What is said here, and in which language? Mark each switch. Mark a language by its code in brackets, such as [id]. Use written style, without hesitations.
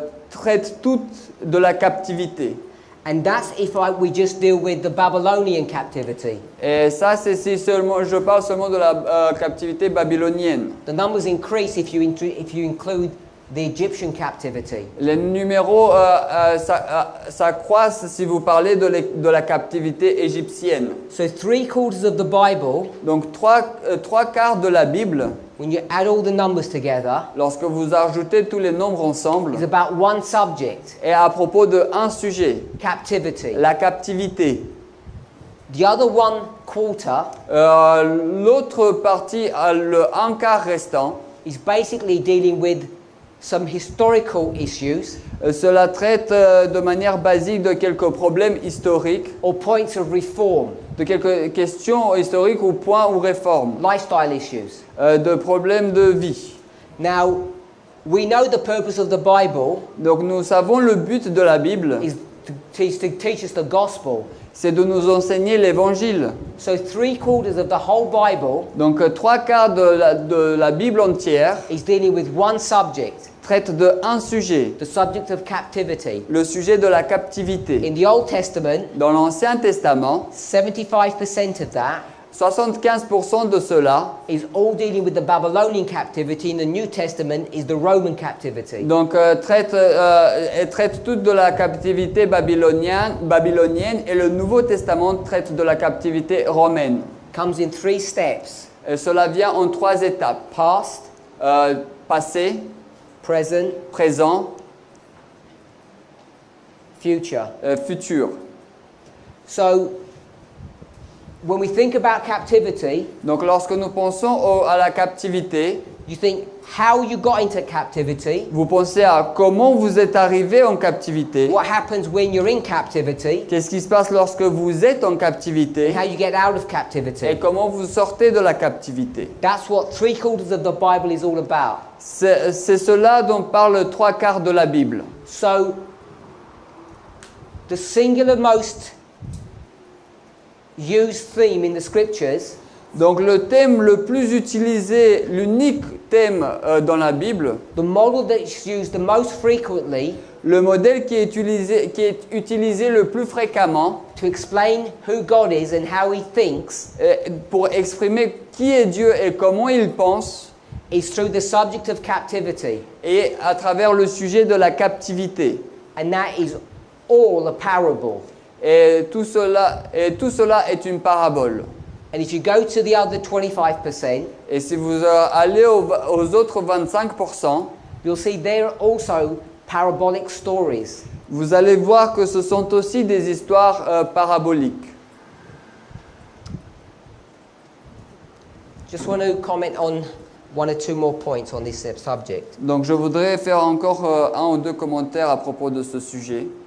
[fr] traitent toutes de la captivité. [en] And that's if we just deal with the Babylonian captivity. [fr] Et ça, c'est si seulement, je parle seulement de la captivité babylonienne. [en] The numbers increase if you include the Egyptian captivity. [fr] Les numéros s'accroissent si vous parlez de la captivité égyptienne. [en] So 3/4 of the Bible, [fr] Donc 3/4 de la Bible, [en] when you add all the numbers together, [fr] lorsque vous ajoutez tous les nombres ensemble, [en] is about one subject, [fr] est à propos de un sujet, [en] captivity. [fr] la captivité. [en] The other 1/4 [fr] L'autre partie, le 1/4 restant, [en] is basically dealing with some historical issues [fr] cela traite de manière basique de quelques problèmes historiques, [en] or points of reform, [fr] de quelques questions historiques ou points ou réformes, [en] lifestyle issues. [fr] de problèmes de vie. [en] Now, we know the purpose of the Bible [fr] Donc nous savons le but de la Bible, [en] is to teach us the gospel. [fr] c'est de nous enseigner l'Évangile. [en] So 3/4 of the whole Bible [fr] Donc 3/4 de la Bible entière [en] is dealing with one subject, [fr] traite de un sujet, [en] the subject of captivity. [fr] le sujet de la captivité. [en] In the Old Testament, [fr] Dans l'Ancien Testament, [en] 75% of that [fr] 75% de cela [en] is all dealing with the Babylonian captivity, and the New Testament is the Roman captivity. [fr] donc, traite toute de la captivité babylonienne et le Nouveau Testament traite de la captivité romaine. [en] Comes in 3 steps: [fr] Et cela vient en 3 étapes. [en] past, [fr] Passé, [en] present, [fr] présent, [en] future. [fr] futur. [en] So when we think about captivity, [fr] Donc lorsque nous pensons à la captivité, [en] you think how you got into captivity, [fr] vous pensez à comment vous êtes arrivé en captivité, [en] what happens when you're in captivity, [fr] qu'est-ce qui se passe lorsque vous êtes en captivité [en] and how you get out of [fr] et [en] captivity. [fr] comment vous sortez de la captivité. [en] That's what 3/4 of the Bible is all about. [fr] C'est cela dont parle 3/4 de la Bible. [en] So the singular most used theme in the scriptures [fr] Donc le thème le plus utilisé, l'unique thème dans la Bible, [en] the model that's used the most frequently [fr] le modèle qui est utilisé le plus fréquemment [en] to explain who God is and how he thinks [fr] pour exprimer qui est Dieu et comment il pense, [en] is through the subject of captivity. [fr] et à travers le sujet de la captivité. [en] And that is all a parable. [fr] Et tout cela est une parabole. [en] And if you go to the other 25%, [fr] Et si vous allez aux autres 25%, [en] you'll see they're also parabolic stories. [fr] vous allez voir que ce sont aussi des histoires paraboliques. [en] Just want to comment on 1 or 2 more points on this subject. [fr] Donc je voudrais faire encore un ou deux commentaires à propos de ce sujet.